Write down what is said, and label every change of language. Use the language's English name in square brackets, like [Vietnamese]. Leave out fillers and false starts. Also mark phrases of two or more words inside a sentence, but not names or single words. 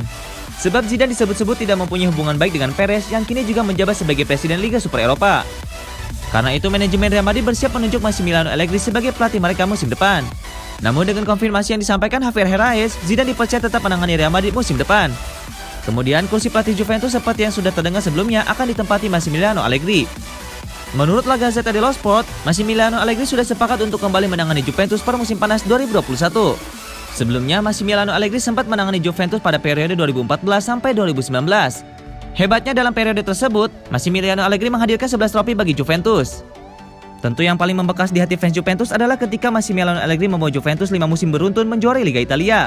[Indonesian] Sebab Zidane disebut-sebut tidak mempunyai hubungan baik dengan Perez yang kini juga menjabat sebagai presiden Liga Super Eropa. Karena itu manajemen Real Madrid bersiap menunjuk Massimiliano Allegri sebagai pelatih mereka musim depan. Namun dengan konfirmasi yang disampaikan Javier Herraiz, Zidane dipercaya tetap menangani Real Madrid musim depan. Kemudian kursi pelatih Juventus seperti yang sudah terdengar sebelumnya akan ditempati Massimiliano Allegri. Menurut La Gazzetta dello Sport, Massimiliano Allegri sudah sepakat untuk kembali menangani Juventus per musim panas 2021. Sebelumnya, Massimiliano Allegri sempat menangani Juventus pada periode 2014 sampai 2019. Hebatnya dalam periode tersebut, Massimiliano Allegri menghadirkan 11 trofi bagi Juventus. Tentu yang paling membekas di hati fans Juventus adalah ketika Massimiliano Allegri membawa Juventus 5 musim beruntun menjuarai Liga Italia.